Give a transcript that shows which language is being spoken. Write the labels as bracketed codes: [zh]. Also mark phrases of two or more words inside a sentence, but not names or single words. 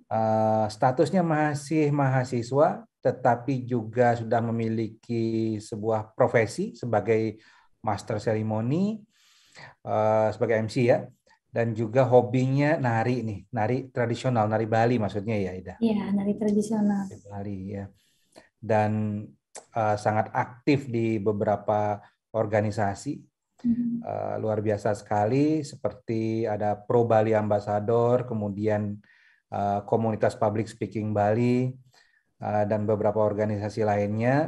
[id] Statusnya masih mahasiswa, tetapi juga sudah memiliki sebuah profesi sebagai master ceremony, sebagai MC ya, dan juga hobinya nari nih, nari tradisional, nari Bali maksudnya ya, Ida. Iya, nari tradisional. Nari Bali ya, dan sangat aktif di beberapa organisasi. Mhm. Luar biasa sekali, seperti ada Pro Bali Ambassador, kemudian komunitas Public Speaking Bali, dan beberapa organisasi lainnya.